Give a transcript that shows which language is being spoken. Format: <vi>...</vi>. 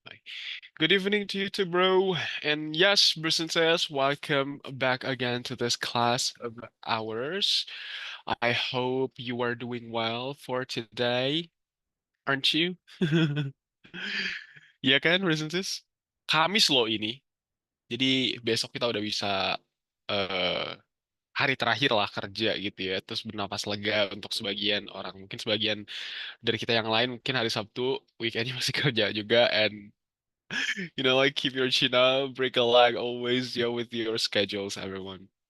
<en>Like, good evening to you too, bro. And yes, Briston says, welcome back again to this class of ours. I hope you are doing well for today, aren't you?</en> <id>Iya kan, Briston says? Kamis loh ini. Jadi besok kita udah bisa eh hari terakhir lah kerja gitu ya. Terus bernapas lega untuk sebagian orang. Mungkin sebagian dari kita yang lain mungkin hari Sabtu weekendnya masih kerja juga.</id> <en>And like keep your chin up, break a leg always ya with your schedules everyone.</en>